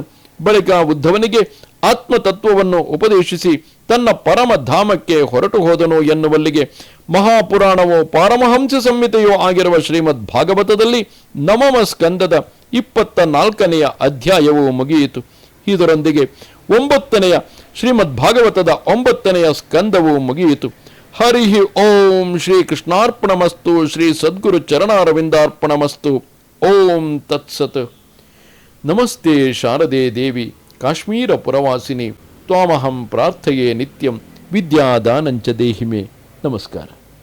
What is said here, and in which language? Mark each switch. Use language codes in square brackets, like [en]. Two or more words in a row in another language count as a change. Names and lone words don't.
[kn] ಬಳಿಕ ಉದ್ಧವನಿಗೆ ಆತ್ಮತತ್ವವನ್ನು ಉಪದೇಶಿಸಿ ತನ್ನ ಪರಮ ಧಾಮಕ್ಕೆ ಹೊರಟು ಹೋದನು ಎನ್ನುವಲ್ಲಿಗೆ ಮಹಾಪುರಾಣವೋ ಪಾರಮಹಂಸ ಸಂಹಿತೆಯೋ ಆಗಿರುವ ಶ್ರೀಮದ್ ಭಾಗವತದಲ್ಲಿ ನವಮ ಸ್ಕಂದದ 24ನೆಯ ಅಧ್ಯಾಯವು ಮುಗಿಯಿತು. ಇದರೊಂದಿಗೆ 9ನೆಯ ಶ್ರೀಮದ್ ಭಾಗವತದ 9ನೆಯ ಸ್ಕಂದವು ಮುಗಿಯಿತು. [sa] ಹರಿ ಓಂ ಶ್ರೀ ಕೃಷ್ಣಾರ್ಪಣಮಸ್ತು. ಶ್ರೀ ಸದ್ಗುರು ಚರಣಾರವಿಂದಾರ್ಪಣಮಸ್ತು. ಓಂ ತತ್ಸತ್. ನಮಸ್ತೆ ಶಾರದೆ ದೇವಿ ಕಾಶ್ಮೀರ ಪುರವಾಸಿನಿ ತ್ವಾಮಹಂ ಪ್ರಾರ್ಥಯೇ ನಿತ್ಯಂ ವಿದ್ಯಾದಾನಂಚ ದೇಹಿಮೆ. ನಮಸ್ಕಾರ.